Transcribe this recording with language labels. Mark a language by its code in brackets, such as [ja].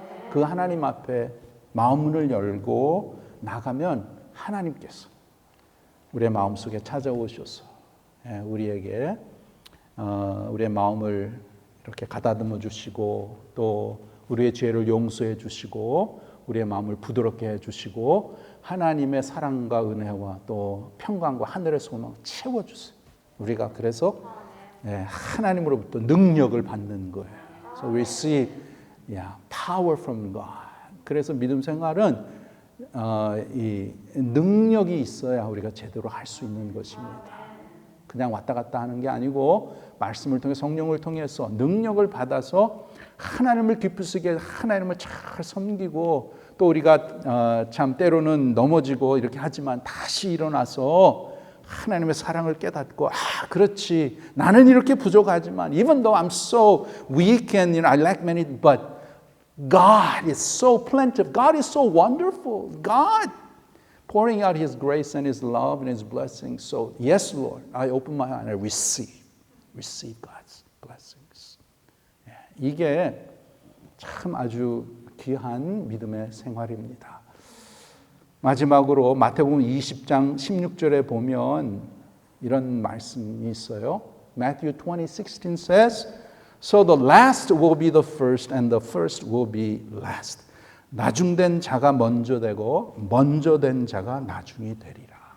[ko] 그 하나님 앞에 마음문을 열고 나가면 하나님께서 우리의 마음속에 찾아오셔서 우리에게 우리의 마음을 이렇게 가다듬어 주시고 또 우리의 죄를 용서해 주시고 우리의 마음을 부드럽게 해 주시고 하나님의 사랑과 은혜와 또 평강과 하늘의 소망 채워 주세요. 우리가 그래서 하나님으로부터 능력을 받는 거예요. [en] So we receive power from God. [ko] 그래서 믿음 생활은 이 능력이 있어야 우리가 제대로 할 수 있는 것입니다. 그냥 왔다 갔다 하는 게 아니고 말씀을 통해 성령을 통해서 능력을 받아서 하나님을 기쁘시게 하나님을 잘 섬기고 또 우리가 참 때로는 넘어지고 이렇게 하지만 다시 일어나서 하나님의 사랑을 깨닫고 그렇지 나는 이렇게 부족하지만 [en] even though I'm so weak and I lack many but God is so plentiful. God is so wonderful. God pouring out His grace and His love and His blessings. So yes, Lord, I open my heart and I receive God's blessings. [ko] 이게 참 아주 귀한 믿음의 생활입니다. 마지막으로 마태복음 20장 16절에 보면 이런 말씀이 있어요. [en] Matthew 20:16 says, So the last will be the first and the first will be last. [ko] 나중된 자가 먼저 되고 먼저 된 자가 나중이 되리라.